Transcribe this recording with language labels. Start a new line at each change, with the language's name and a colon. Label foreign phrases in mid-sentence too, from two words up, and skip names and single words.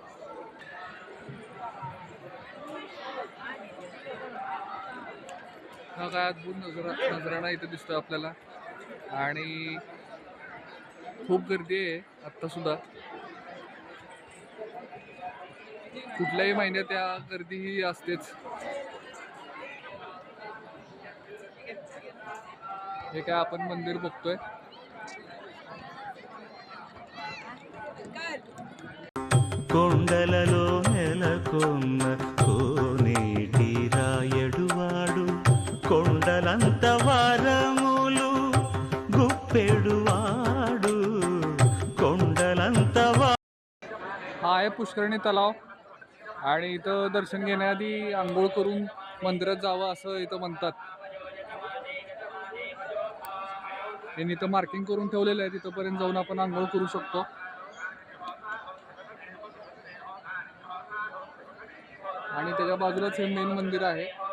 Marathi: हा काय अद्भुत नजराणा इथे दिसतोय आपल्याला आणि खूप गर्दी आहे आत्ता सुद्धा. कुठल्याही महिन्यात या गर्दी ही असतेच. हे काय आपण मंदिर बघतोय.
Telugu: కొండలలో నెలకొన్న కోనేటి రాయడువాడు కొండలంత వారములు గుప్పెడువాడు కొండలంత
Marathi: हा आहे पुष्करणी तलाव आणि इथं दर्शन घेण्याआधी आंघोळ करून मंदिरात जावं असं इथं म्हणतात. त्यांनी इथं मार्किंग करून ठेवलेलं आहे. तिथंपर्यंत जाऊन आपण आंघोळ करू शकतो. आणि त्याच्या बाजूलाच हे मेन मंदिर आहे.